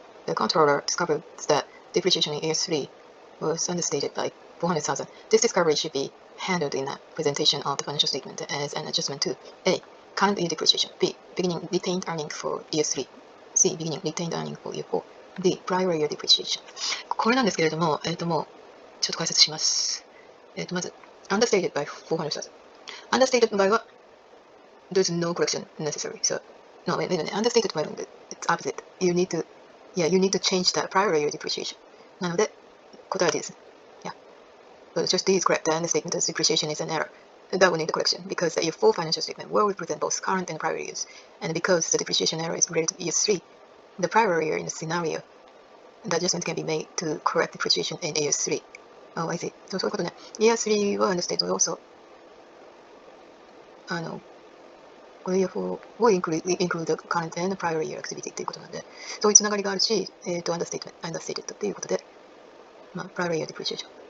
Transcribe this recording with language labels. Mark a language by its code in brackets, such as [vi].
[en] The controller discovered that depreciation in year 3 was understated by 400,000. This discovery should be handled in a presentation of the financial statement as an adjustment to A. Current year depreciation, B. Beginning retained earning for year 3, C. Beginning retained earning for year 4, D. Prior year depreciation. [ja] これなんですけれども、もうちょっと解説します。まず、 [en] understated by 400,000. Understated by は there's no correction necessary. So, no, wait, understated by it's opposite. You need to change the prior year depreciation. [ja] なので、答えは D です。Yeah. [en] But just D is correct. The understatement of depreciation is an error. That will need the correction because the year 4 financial statement will represent both current and prior years. And because the depreciation error is related to year 3, the prior year in the scenario, the adjustment can be made to correct depreciation in year 3. Oh, I see. [ja] そういうことね。 [en] Year 3は understated also. [ja] この year 4を [en] include the current and prior year activity [ja] ということなんで、そういうつながりがあるし、understated ということで、 [en] prior year depreciation